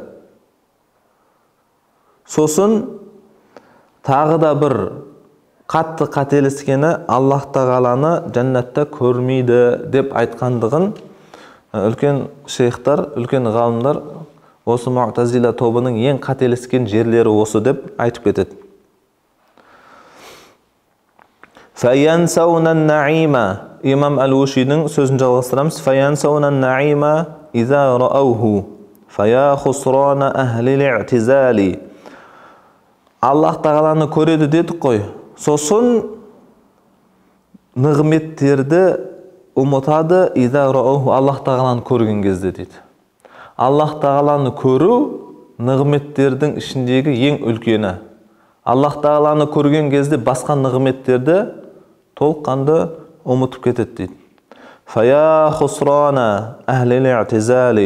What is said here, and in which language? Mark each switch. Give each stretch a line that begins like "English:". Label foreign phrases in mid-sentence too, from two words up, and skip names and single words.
Kazakh: Сосын тағы да бір қатты қателескені Аллах тағаланы жәннатта көрмейді деп айтқандығын үлкен шейхтар, үлкен ғалымдар осы Муътазила тобының ең қателескен жерлері осы деп айтып кетеді.
Arabic: فَيَنْسَوْنَ النَّعِيمَ
Kazakh: имам Әл-Ушидің сөзін жалғастырамыз.
Arabic: فَيَنْسَوْنَ النَّعِيمَ إِذَا رَأَوْهُ فَيَا خُسْرَانَ أَهْلِ الْإِعْتِزَالِ
Kazakh: Аллах тағаланы көреді дедік қой. Сосын нығметтерді ұмытады
Arabic: إِذَا رَأَوْهُ
Kazakh: Аллах тағаланы көрген кезде дейді. Аллах тағаланы көру нығметтердің ішіндегі ең үлкені. Аллах тағаланы көрген кезде басқа нығметтерді толыққанды ұмытып кетеді дейді.
Arabic: فيا خسران أهل الاعتزال.